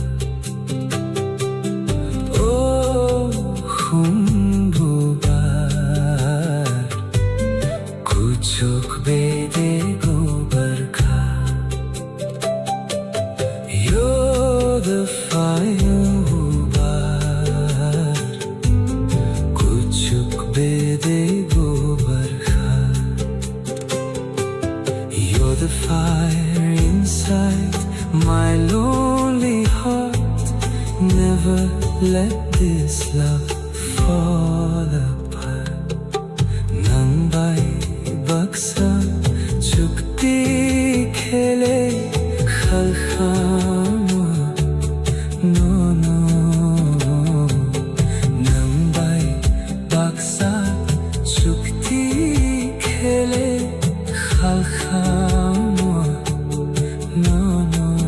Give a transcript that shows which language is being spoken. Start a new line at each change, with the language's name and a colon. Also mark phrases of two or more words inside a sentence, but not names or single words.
Kok Borok: Oh khumbubar, kuchuk bede gobar kha.
English: You're the fire
Kok Borok: hubar, kuchuk bede gobar kha.
English: You're the fire inside my lonely heart. Never let this love fall apart.
Kok Borok: Nang bai baksa chukti khele khalkhama no no. Nang bai baksa chukti khele khalkhama no no.